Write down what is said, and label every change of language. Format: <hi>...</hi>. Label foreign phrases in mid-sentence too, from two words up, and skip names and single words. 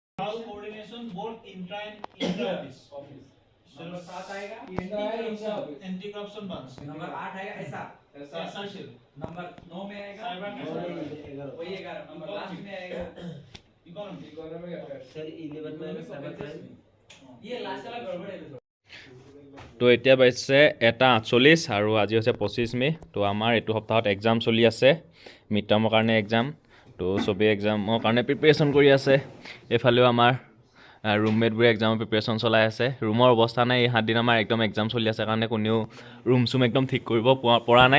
<en>All coordination both intra and intra office.</en> <hi>नंबर 7 आएगा</hi> <en>anti corruption branch.</en> <hi>नंबर 8 आएगा ऐसा सेल। नंबर 9 में आएगा साइबर वही 11 नंबर लास्ट में आएगा इकोनॉमी सर 11 में आएगा</hi> <en>cyber crime</en> <hi>ये लास्ट वाला गड़बड़ है।</hi> <as>তো এতিয়া পাইছে 1:48 আৰু আজি হৈছে 25 মে। তো আমাৰ এইটো সপ্তাহত এক্সাম চলি আছে,</as> <en>mid term</en> <as>কাৰণে এক্সাম। তো চবেই এক্সামৰ কাৰণে প্ৰিপেৰেশ্যন কৰি আছে। এইফালেও আমাৰ ৰুমমেটবোৰে</as> <en>exam preparation</en> <as>চলাই আছে। ৰুমৰ অৱস্থা নাই, এই 7 দিন আমাৰ একদম এক্সাম চলি আছে কাৰণে কোনেও ৰুম চুম একদম ঠিক কৰিব পৰা নাই।</as>